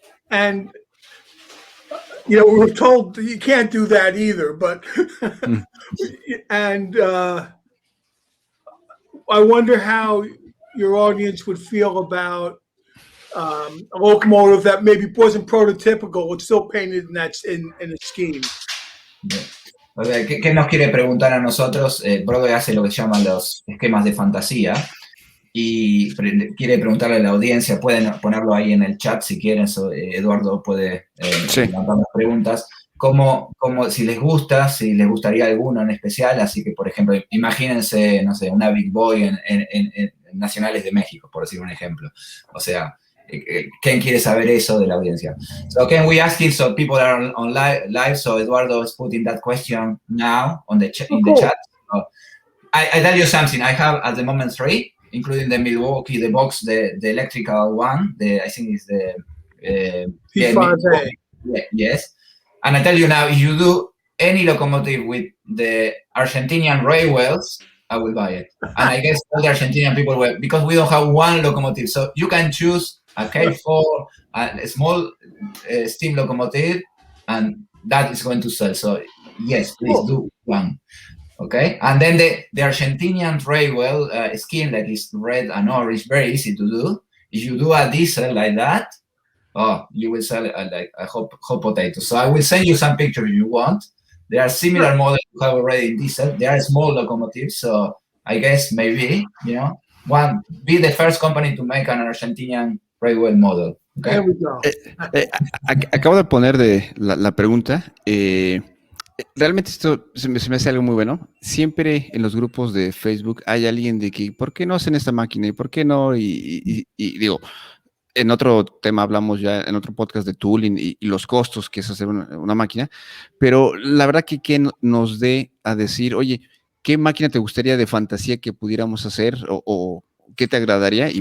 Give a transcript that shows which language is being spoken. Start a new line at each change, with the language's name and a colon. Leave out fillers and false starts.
English: And we were told that you can't do that either, but and I wonder how your audience would feel about a locomotive that maybe wasn't prototypical, but still painted in a scheme.
Spanish: O sea, ¿qué nos quiere preguntar a nosotros? Broadway hace lo que se llaman los esquemas de fantasía y quiere preguntarle a la audiencia, pueden ponerlo ahí en el chat si quieren, Eduardo levantar las preguntas. Como si les gustaría alguno en especial, así que, por ejemplo, imagínense, no sé, una Big Boy en Nacionales de México, por decir un ejemplo. O sea, ¿quién quiere saber eso de la audiencia?
English: So can we ask it so people are on live? So Eduardo is putting that question now on the chat. So I tell you something. I have at the moment 3, including the Milwaukee, the box, the electrical one. I think it's the P5A. Yes. And I tell you now, if you do any locomotive with the Argentinian railways, I will buy it. And I guess all the Argentinian people will, because we don't have one locomotive. So you can choose a K4, a small steam locomotive, and that is going to sell. So yes, please do one. Okay. And then the Argentinian railway scheme that is red and orange, very easy to do. If you do a diesel like that, you will sell like a hot potato. So I will send you some pictures if you want. There are similar models you have already in diesel. They are small locomotives, so I guess maybe, be the first company to make an Argentinian railway model. Okay? There we go.
Spanish: Acabo de poner la pregunta. Realmente esto se me hace algo muy bueno. Siempre en los grupos de Facebook hay alguien de que, ¿por qué no hacen esta máquina? ¿Y por qué no? Y digo, en otro tema hablamos ya, en otro podcast de tooling y los costos que es hacer una máquina, pero la verdad que nos dé a decir, oye, ¿qué máquina te gustaría de fantasía que pudiéramos hacer o qué te agradaría?